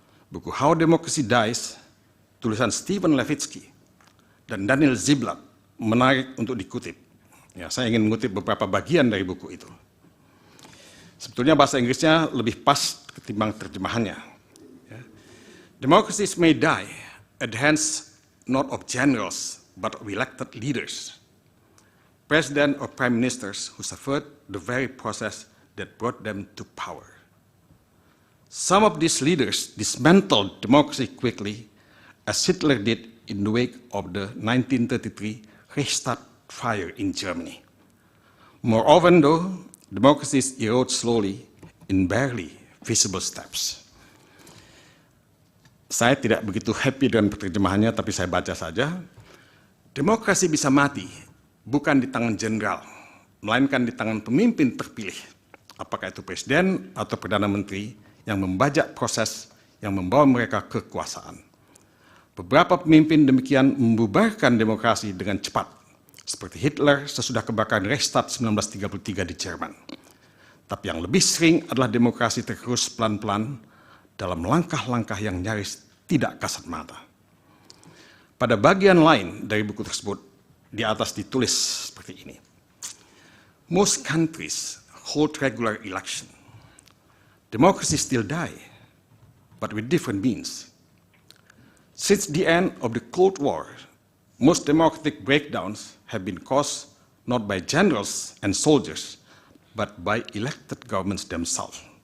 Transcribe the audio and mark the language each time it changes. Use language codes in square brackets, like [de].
[id] Buku How Democracy Dies, tulisan Stephen Levitsky dan Daniel Ziblatt menarik untuk dikutip. Ya, saya ingin mengutip beberapa bagian dari buku itu. Sebetulnya bahasa Inggrisnya lebih pas ketimbang terjemahannya. Ya. [en] Democracies may die at the hands not of generals but of elected leaders, president or prime ministers who suffered the very process that brought them to power. Some of these leaders dismantled democracy quickly, as Hitler did in the wake of the 1933 Reichstag fire in Germany. More often though, democracies erode slowly in barely visible steps. [id] Saya tidak begitu happy dengan penerjemahannya, tapi saya baca saja. Demokrasi bisa mati bukan di tangan jenderal, melainkan di tangan pemimpin terpilih, apakah itu presiden atau perdana menteri, yang membajak proses yang membawa mereka ke kekuasaan. Beberapa pemimpin demikian membubarkan demokrasi dengan cepat, seperti Hitler sesudah kebakaran Reichstag 1933 di Jerman. Tapi yang lebih sering adalah demokrasi tergerus pelan-pelan dalam langkah-langkah yang nyaris tidak kasat mata. Pada bagian lain dari buku tersebut, di atas ditulis seperti ini. [en] Most countries hold regular election. Democracy still die, but with different means. Since the end of the Cold War, most democratic breakdowns have been caused not by generals and soldiers, but by elected governments themselves.